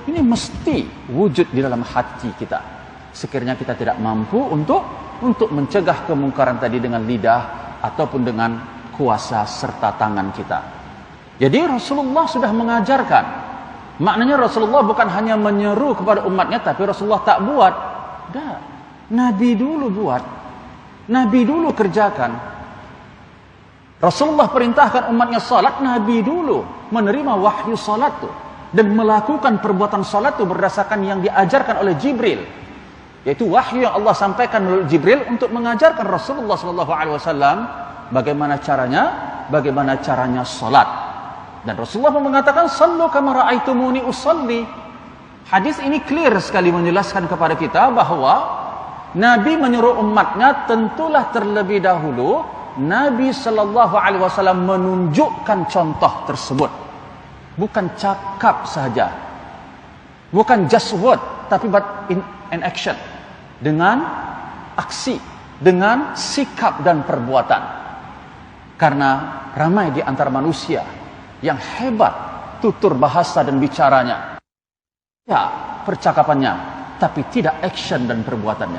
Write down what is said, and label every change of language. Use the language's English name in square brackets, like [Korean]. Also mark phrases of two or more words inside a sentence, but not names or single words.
[Malay] Ini mesti wujud di dalam hati kita. Sekiranya kita tidak mampu untuk mencegah kemungkaran tadi dengan lidah ataupun dengan kuasa serta tangan kita. Jadi Rasulullah sudah mengajarkan. Maknanya Rasulullah bukan hanya menyeru kepada umatnya, tapi Rasulullah tak buat. Dah, Nabi dulu buat, Nabi dulu kerjakan. Rasulullah perintahkan umatnya salat, Nabi dulu menerima wahyu salat tu dan melakukan perbuatan salat tu berdasarkan yang diajarkan oleh Jibril, yaitu wahyu yang Allah sampaikan melalui Jibril untuk mengajarkan Rasulullah SAW bagaimana caranya salat. Dan Rasulullah pun mengatakan, [Arabic] صلوا كما رأيتموني أصلي. [Malay] Hadis ini clear sekali menjelaskan kepada kita bahawa Nabi menyuruh umatnya, tentulah terlebih dahulu Nabi SAW menunjukkan contoh tersebut. Bukan cakap saja, bukan [English] just word, [Malay] tapi [English] but in action, [Malay] dengan aksi, dengan sikap dan perbuatan. Karena ramai di antara manusia yang hebat tutur bahasa dan bicaranya, ya percakapannya, tapi tidak action dan perbuatannya.